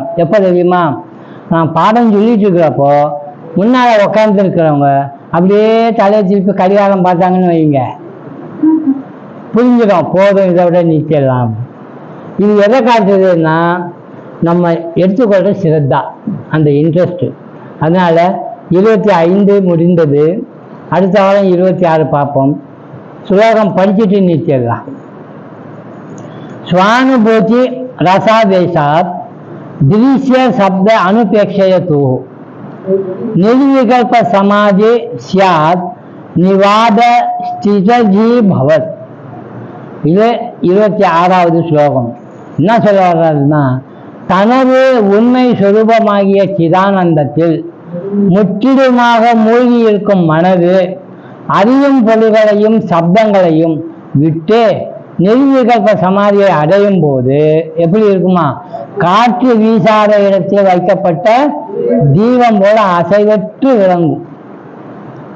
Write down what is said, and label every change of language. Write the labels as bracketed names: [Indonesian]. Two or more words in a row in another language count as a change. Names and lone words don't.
[Tamil] எப்போ தெரியுமா, நான் பாடம் சொல்லிட்டு இருக்கிறப்போ முன்னால உட்கார்ந்து இருக்கிறவங்க அப்படியே தலையை திருப்பி கடிகாரம் பார்த்தாங்கன்னு வைங்க, புரிஞ்சிடும் போதும், இதை விட நிறுத்திடலாம். இது எதை காட்டுறதுன்னா நம்ம எடுத்துக்கொள்கிற சிரத்தா, அந்த இன்ட்ரெஸ்ட். அதனால 25 முடிந்தது, அடுத்த வாரம் 26 பார்ப்போம். ஸ்லோகம் படிச்சுட்டு நிறுத்திடலாம். [Sanskrit] स्वानुभूति रसादेशात् दृश्य शब्द अनुपेक्षयतु निर्विकल्प समाधि स्यात् निवाद स्थितजी भवत्. [Tamil] இது 26வது ஸ்லோகம். என்ன சொல்ல வர்றதுன்னா, தனது உண்மை சொரூபமாகிய சிதானந்தத்தில் முற்றிலுமாக மூழ்கி இருக்கும் மனது அறியும் பொருள்களையும் சப்தங்களையும் விட்டு நிர்விகல்ப சமாதியை அடையும் போது எப்படி இருக்குமா, காற்று வீசாத இடத்தில் வைக்கப்பட்ட தீபம் போல அசைவற்று விளங்கும்.